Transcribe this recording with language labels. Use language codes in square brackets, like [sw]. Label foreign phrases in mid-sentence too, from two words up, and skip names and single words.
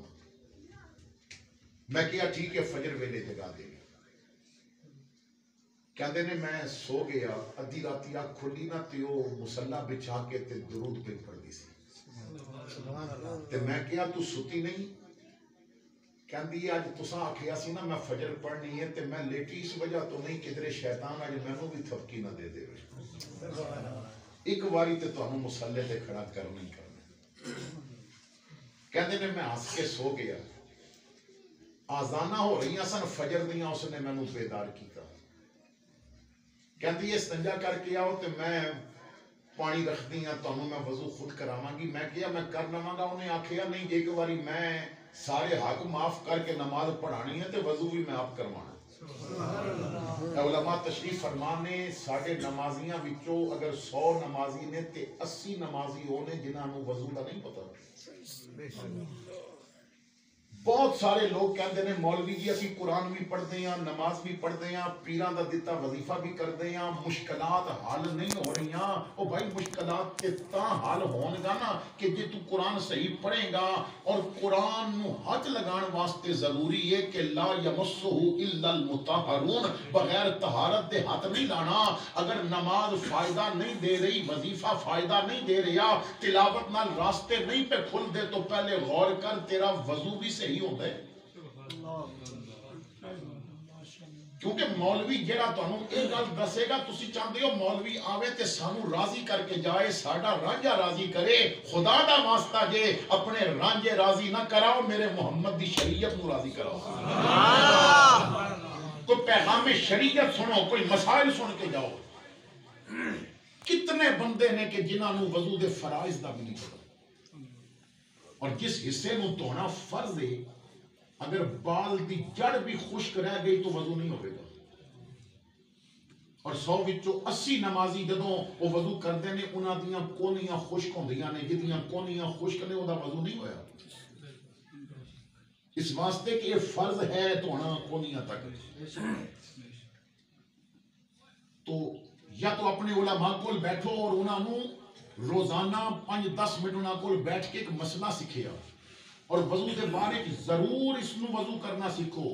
[pa] میں کیا ٹھیک ہے فجر ویلے جگا دے گا. کہندے نے میں سو گیا, ادھی راتی آنکھ کھلی نا تے او مصلا بچھا کے تے درود پہ پڑھ دی سی. تے میں کیا تو ستی نہیں؟ کہندی ہے اج تساں آکھیا سی نا میں فجر پڑھنی ہے تے میں لیٹی اس وجہ تو نہیں کدھر شیطان اج مینوں بھی تھپکی نہ دے دے. ایک واری تے تانوں مصلے تے کھڑا کرنا ہی کرنا. کہندے نے میں ہنس کے سو گیا. آزانہ ہو رہی سن فجر دیاں, اس نے مینوں بیدار کیتا. کہندی استنجا کر کے آؤ تے میں پانی رکھ دی ہاں, تانوں میں وضو خود کراواں گی. میں کیا میں کر لواں گا. انہیں آکھیا نہیں جے ایک واری میں سارے حق معاف کر کے نماز پڑھانی ہے تے وضو بھی میں آپ کروانا. علماء تشریف فرمانے ساڈے نمازیاں وچوں اگر 100 نمازی نے تے 80 نمازی ہونے جنہاں نوں وضو دا نہیں پتہ. بہت سارے لوگ کہندے نے مولوی جی اسی قرآن [ur] بھی پڑھتے ہیں, [pa] نماز [ur] بھی پڑھتے ہیں, [pa] پیراں دا دتا وظیفہ [ur] بھی کرتے ہیں, [pa] مشکلات حل نہیں ہو رہی. او بھائی مشکلات تے تاں حل ہون گا نا کہ جے تو قرآن صحیح پڑھے گا. اور قرآن نو ہاتھ لگان واسطے ضروری ہے کہ [ar] لا یمسہ الا المطہرون, [pa] بغیر طہارت دے ہاتھ نہیں لانا. اگر نماز فائدہ نہیں دے رہی, وظیفہ فائدہ نہیں دے رہا, تلاوت نال راستے نہیں پہ کھل دے تو پہلے غور کر تیرا وضو بھی [ur] صحیح ہوتا ہے. [pa] کیونکہ مولوی جیڑا تانوں اے گل دسے گا, تسی [ur] چاہتے ہو [pa] مولوی آوے تے سانو راضی کر کے جائے, ساڈا رانجھا راضی کرے. خدا دا واسطہ جے اپنے رانجھے راضی نہ کراؤ, میرے محمد دی شریعت نو راضی کراؤ. تو پیغام شریعت سنو, کوئی مسائل سن کے جاؤ. کتنے بندے نے کہ جنہاں نو وضو دے فرائض دا بھی نہیں پتا, اور جس حصے نو دھونا فرض ہے اگر بال دی جڑ بھی خشک رہ گئی تو وضو نہیں ہوئے گا. اور 100 وچوں 80 نمازی جدوں وہ وضو کردے نے انہاں دیاں کونیاں خشک ہوندیاں نے, جدیاں کونیاں خشک نے وہ وضو نہیں ہویا. اس واسطے کہ یہ فرض ہے دھونا کونیاں تک. تو یا تو اپنے علماء کول بیٹھو اور انہاں نو روزانہ 5-10 منٹ انہاں کول بیٹھ کے ایک مسئلہ سکھیا, اور وضو دے بارے ضرور اس نو وضو کرنا سیکھو.